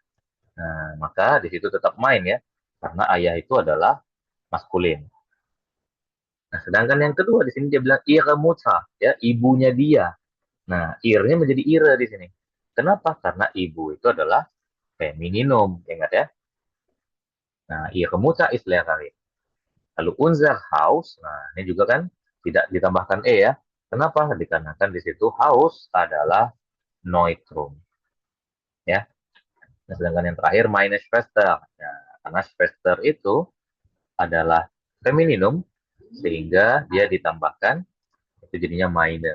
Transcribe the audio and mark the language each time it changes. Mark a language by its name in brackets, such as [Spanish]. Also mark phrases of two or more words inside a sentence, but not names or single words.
[Indonesian] Nah, maka di situ tetap main ya, karena ayah itu adalah maskulin. Nah, sedangkan yang kedua di sini dia bilang [German] ihre Mutter, [Indonesian] ya, ibunya dia. Nah, irnya menjadi ire di sini. Kenapa? Karena ibu itu adalah femininum, ingat ya. Nah, [German] ihre Mutter ist Lehrerin. Lalu unser Haus, [Indonesian] nah ini juga kan tidak ditambahkan e ya. Kenapa? Dikarenakan di situ Haus adalah Neutrum. Ya. Nah, sedangkan yang terakhir [German] meine Schwester. [Indonesian] Nah, karena Schwester itu adalah femininum sehingga dia ditambahkan itu jadinya meine.